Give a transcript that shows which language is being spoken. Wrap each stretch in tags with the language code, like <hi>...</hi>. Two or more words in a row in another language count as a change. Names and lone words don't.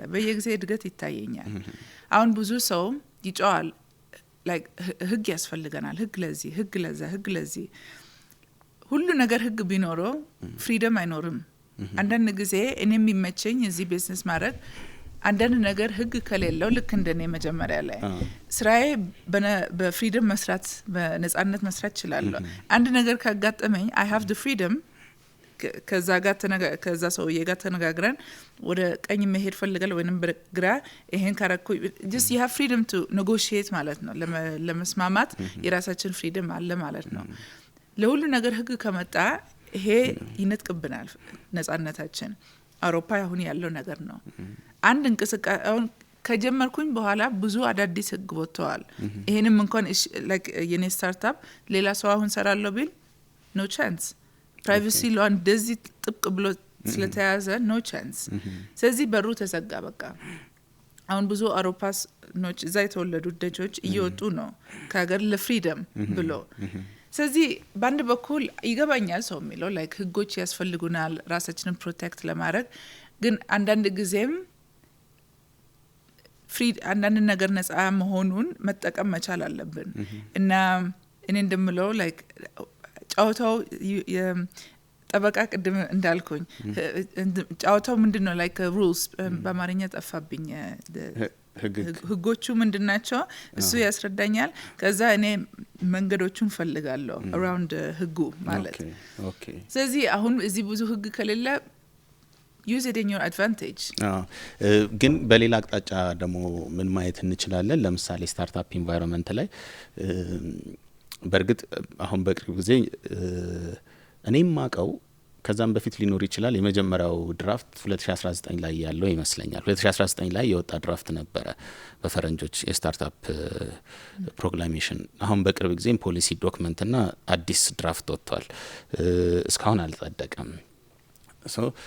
<am>በየጊዜ እድገት ይታየኛል አሁን ብዙ ሰው ይጫዋል like ህግ ያስፈልገናል ህግ ለዚህ ህግ ለዛ ህግ ለዚህ ሁሉ ነገር ህግ ቢኖረው ፍሪደም አይኖርም አንዳንድ ጊዜ እኔ የሚመቸኝ እዚህ ቢዝነስ ማድረግ አንዳንድ ነገር ህግ ከሌለው ልክ እንደኔ መጀመሪያ ላይ ስራዬ በፍሪደም መስራት በነጻነት መስራት ይችላል አንድ ነገር ካጋጠመኝ</am> <en>I have the freedom</en> <am>ከዛ ሰውዬ ጋር ተነጋግረን ወደ ቀኝ መሄድ ፈልጋለሁ ወይንም በግራ ይሄን ካረኩ</am> <en>just you have freedom to negotiate</en> <am>ማለት ነው ለመስማማት የራሳችን ፍሪደም አለ ማለት ነው ለሁሉ ነገር ህግ ከመጣ ይሄ ይነጥቅብናል ነጻነታችን አውሮፓ አሁን ያለው ነገር ነው አንድ እንቅስቃሴ አሁን ከጀመርኩኝ በኋላ ብዙ አዳዲስ ህግ ወጥተዋል ይሄንም እንኳን like የኔ ስታርታፕ ሌላ ሰው አሁን ሰራለው ቢል</am> <en>no chance privacy law</en> <am>እንደዚህ ጥብቅ ብሎ ስለተያዘ</am> <en>no chance</en> <am>ስለዚህ በሩ ተዘጋ በቃ አሁን ብዙ አውሮፓስ ኖች እዛ የተወለዱ ደጆች እየወጡ ነው ከሀገር ለፍሪደም ብሎ ስለዚህ ባንድ በኩል ይገባኛል ሰው የሚለው like ህጎች ያስፈልጉናል ራሳችንን ፕሮቴክት ለማድረግ ግን አንዳንድ ጊዜም አንዳንድ ነገር ነፃ መሆኑን መጠቀም መቻል አለብን እና እኔ እንደምለው like ጫውታው ጠበቃ ቅድም እንዳልኩኝ ጫውታው ምንድነው</am> <en>like rules</en> <am>በአማርኛ ጠፋብኝ ህጎቹ ምንድናቸው እሱ ያስረዳኛል ከዛ እኔ መንገዶቹን ፈልጋለሁ around ህጉ ማለት ኦኬ ስለዚህ አሁን እዚህ ብዙ ህግ ከሌለ</am> <en>use it in your advantage</en> <am>ግን በሌላ አቅጣጫ ደግሞ ምን ማየት እንችላለን ለምሳሌ</am> <en>startup environment</en> <am>ላይ በርግጥ አሁን በቅርብ ጊዜ እኔም ማቀው ከዛም በፊት ሊኖር ይችላል የመጀመሪያው ድራፍት 2019 ላይ ያለው ይመስለኛል 2019 ላይ የወጣ ድራፍት ነበረ በፈረንጆች የስታርታፕ ፕሮክላሜሽን አሁን በቅርብ ጊዜ</am> <en>policy document</en> <am>እና አዲስ ድራፍት ወጥቷል እስካሁን አልጸደቀም ሶ</am>